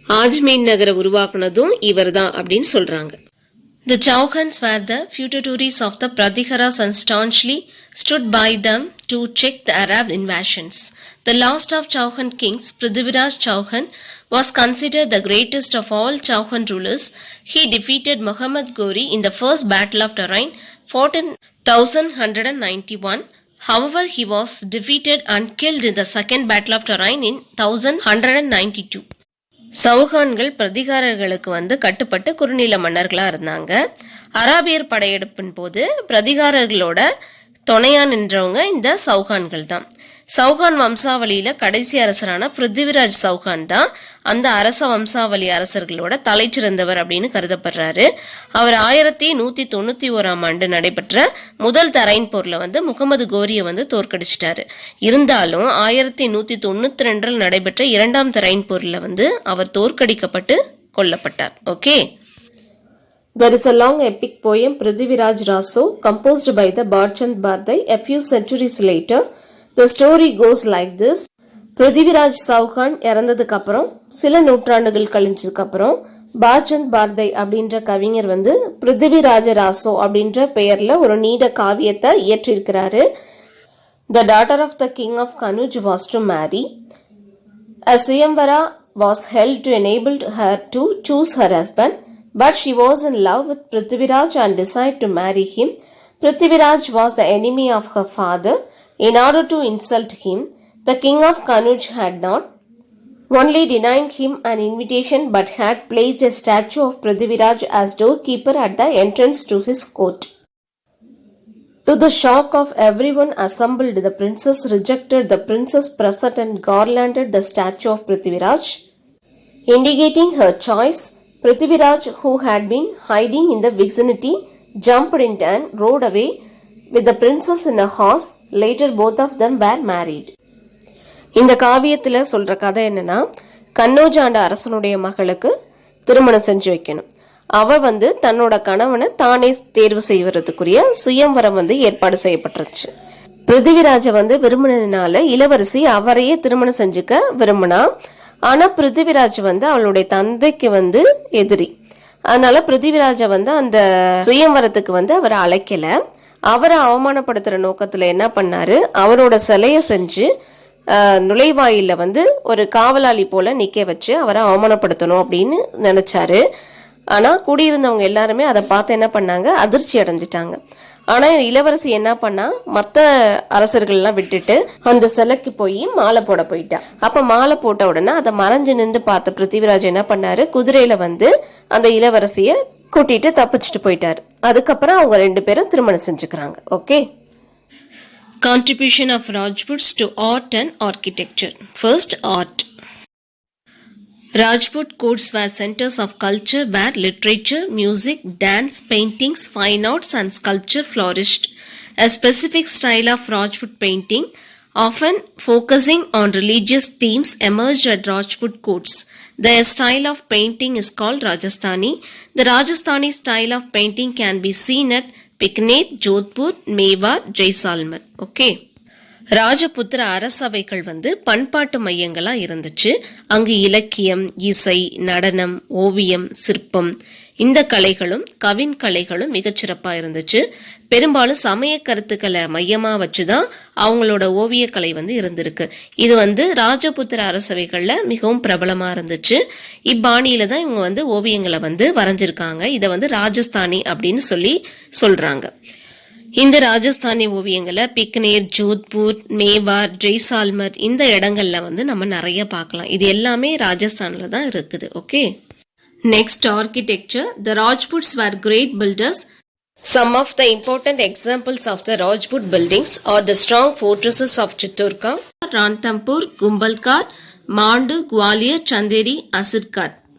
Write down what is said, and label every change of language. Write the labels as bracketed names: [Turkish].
[Tamil] ஆஜ்மீர் நகரை உருவாக்குனதும் இவர் தான் அப்படின்னு சொல்றாங்க. [English] The Chauhans were the feudatories of the Pratiharas and staunchly stood by them to check the Arab invasions. The last of Chauhan kings, Prithviraj Chauhan, was considered the greatest of all Chauhan rulers. He defeated Muhammad Ghori in the first battle of Tarain, fought in 1191. However, he was defeated and killed in the second battle of Tarain in 1192. [Tamil] சௌஹான்கள் பிரதிகாரர்களுக்கு கட்டுப்பட்டு குறுநில மன்னர்களா இருந்தாங்க. அராபியர் படையெடுப்பின் போது பிரதிகாரர்களோட துணையா நின்றவங்க இந்த சௌஹான்கள் தான். சௌஹான் வம்சாவளியில கடைசி அரசரான பிருத்திவிராஜ் சௌஹான் தான் அந்த அரச வம்சாவளி அரசர்களோட தலை சிறந்தவர் அப்படின்னு கருதப்படுறாரு. அவர் 1191 நடைபெற்ற முதல் தரைன் போர்ல முகமது கோரிய தோற்கடிச்சிட்டாரு. இருந்தாலும் 1192 நடைபெற்ற இரண்டாம் தரைன் போர்ல அவர் தோற்கடிக்கப்பட்டு கொல்லப்பட்டார். Okay. [English] There is a long epic poem Prithviraj Raso composed by the Bachand Bardai a few centuries later. The story goes like this. [Tamil] Prithviraj Chauhan இறந்ததுக்கு அப்புறம் சில நூற்றாண்டுகள் கழிஞ்சதுக்கு அப்புறம் பாச்சந்த் பார்தை அப்படின்ற கவிஞர் பிருத்திவிராஜ ராசோ அப்படின்ற பெயர்ல ஒரு நீண்ட காவியத்தை இயற்றிருக்கிறாரு. [English] The daughter of the king of Kanuj was to marry. A Swayamvara was held to enable her to choose her husband, but she was in love with Prithviraj and decided to marry him. Prithviraj was the enemy of her father. In order to insult him, the king of Kanuj had not only denied him an invitation but had placed a statue of Prithviraj as doorkeeper at the entrance to his court. To the shock of everyone assembled, the princess rejected the prince's present and garlanded the statue of Prithviraj. Indicating her choice, Prithviraj, who had been hiding in the vicinity, jumped in and rode away with the princess in a horse. Later both of them were married. [Tamil] இந்த காவியத்துல சொல்ற கதை என்னன்னா, கன்னோஜ் ஆண்ட அரசனுடைய மகளுக்கு திருமணம் செஞ்சு வைக்கணும். அவ தன்னோட கணவனை தானே தேர்வு செய்வதற்குரிய சுயம்வரம் ஏற்பாடு செய்யப்பட்டுருச்சு. பிருத்திவிராஜ விரும்பினால இளவரசி அவரையே திருமணம் செஞ்சுக்க விரும்பினா. ஆனா பிருத்திவிராஜ் அவளுடைய தந்தைக்கு எதிரி. அதனால பிருத்திவிராஜ அந்த சுயம்வரத்துக்கு அவரை அழைக்கல. அவரை அவமானப்படுத்துற நோக்கத்துல என்ன பண்ணாரு, அவரோட சிலைய செஞ்சு நுழைவாயில ஒரு காவலாளி போல நிக்க வச்சு அவரை அவமானப்படுத்தணும் அப்படின்னு நினைச்சாரு. ஆனா கூடியிருந்தவங்க எல்லாருமே அதை பார்த்து என்ன பண்ணாங்க, அதிர்ச்சி அடைஞ்சிட்டாங்க. ஆனா இளவரசி என்ன பண்ணா, மத்த அரசர்கள் எல்லாம் விட்டுட்டு அந்த சிலைக்கு போய் மாலை போட போயிட்டா. அப்ப மாலை போட்ட உடனே அதை மறைஞ்சு நின்று பார்த்த பிருத்திவிராஜ் என்ன பண்ணாரு, குதிரையில அந்த இளவரசிய கூட்டிட்டு தப்பிச்சுட்டு போயிட்டாரு. அதுக்கப்புறம் அவங்க ரெண்டு பேரும் திருமணம் செஞ்சுக்கிறாங்க. Okay. [English] Contribution of Rajputs to art and architecture. First, art. Rajput courts were centers of culture where literature, music, dance, paintings, fine arts and sculpture flourished. A specific style of Rajput painting, often focusing on religious themes, emerged at Rajput courts. Their style of painting is called Rajasthani. The Rajasthani style of painting can be seen at Bikaner, Jodhpur, Mewar, Jaisalmer. Okay. [Tamil] ராஜபுத்திர அரசவைகள் வந்து பண்பாட்டு மையங்களா இருந்துச்சு. அங்கு இலக்கியம், இசை, நடனம், ஓவியம், சிற்பம் இந்த கலைகளும் கவின் கலைகளும் மிகச்சிறப்பா இருந்துச்சு. பெரும்பாலும் சமய கருத்துக்களை மையமா வச்சுதான் அவங்களோட ஓவிய கலை வந்து இருந்திருக்கு. இது வந்து ராஜபுத்திர அரசவைகள்ல மிகவும் பிரபலமா இருந்துச்சு. இப்பாணியில தான் இவங்க வந்து ஓவியங்களை வந்து வரைஞ்சிருக்காங்க. இதை வந்து ராஜஸ்தானி அப்படின்னு சொல்றாங்க. இந்த ராஜஸ்தானி ஓவியங்களை பிக்னேர், ஜோத்பூர், மேவார், ஜெய்சால்மர் இந்த இடங்கள்ல வந்து நம்ம நிறைய பார்க்கலாம். இது எல்லாமே ராஜஸ்தான்ல தான் இருக்குது. Okay, [English] Next architecture. The Rajputs were great builders. Some of the important examples of the Rajput buildings are the strong fortresses of Chittorgarh, Ranthambore, Gumbalkar, Mandu, Gwalior, Chanderi, Asirkar.